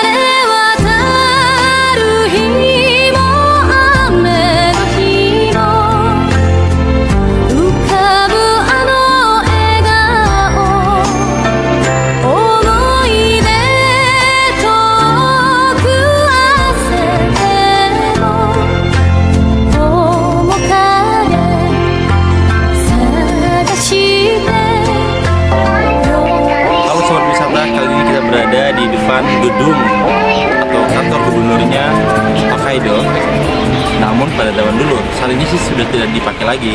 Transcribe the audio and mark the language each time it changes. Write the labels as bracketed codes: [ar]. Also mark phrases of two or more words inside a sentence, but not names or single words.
[ja] れ渡る日も雨の日も浮かぶあの笑顔思い出遠く焦っても面影探して [id] Halo Sobat Wisata, kali ini kita berada di depan gedung atau kantor gubernurnya Hokkaido. Namun pada zaman dulu, saat ini sih sudah tidak dipakai lagi.